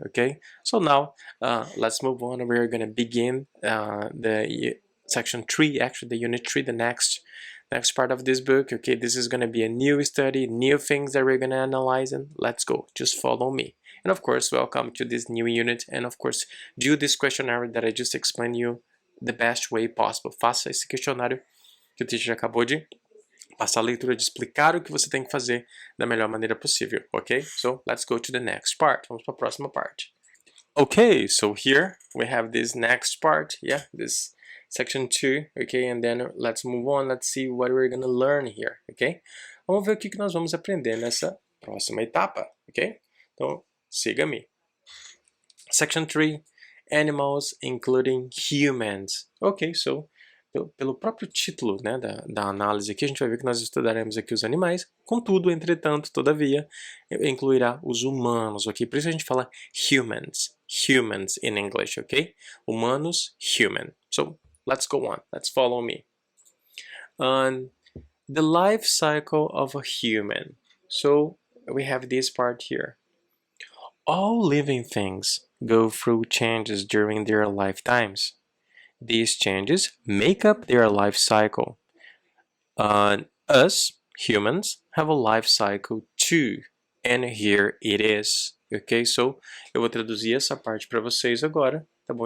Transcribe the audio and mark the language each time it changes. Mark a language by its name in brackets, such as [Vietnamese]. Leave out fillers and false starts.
[English] Okay, so now let's move on. We're gonna begin the section 3, actually the unit 3, the next part of this book. Okay, this is gonna be a new study, new things that we're gonna analyze, and let's go. Just follow me. And of course, welcome to this new unit, and of course, do this questionnaire that I just explained you the best way possible. [Portuguese] Faça esse questionário que o teacher acabou de passar a leitura, de explicar o que você tem que fazer da melhor maneira possível, ok? [English] So, let's go to the next part. [Portuguese] Vamos para a próxima parte. [English] Okay, so here we have this next part, yeah, this section 2, okay, and then let's move on, let's see what we're gonna learn here, okay? [Portuguese] Vamos ver o que nós vamos aprender nessa próxima etapa, ok? Então, siga-me. [English] Section 3, Animals, including humans. [Portuguese] Ok, so, pelo próprio título, né, da análise aqui, a gente vai ver que nós estudaremos aqui os animais, contudo, entretanto, todavia, incluirá os humanos, ok? Por isso a gente fala humans in English, ok? Humanos, human. [English] So, let's go on, let's follow me. The life cycle of a human. So, we have this part here. All living things go through changes during their lifetimes. These changes make up their life cycle. Us, humans, have a life cycle too. And here it is. Ok? [Portuguese] So, eu vou traduzir essa parte para vocês agora, tá bom?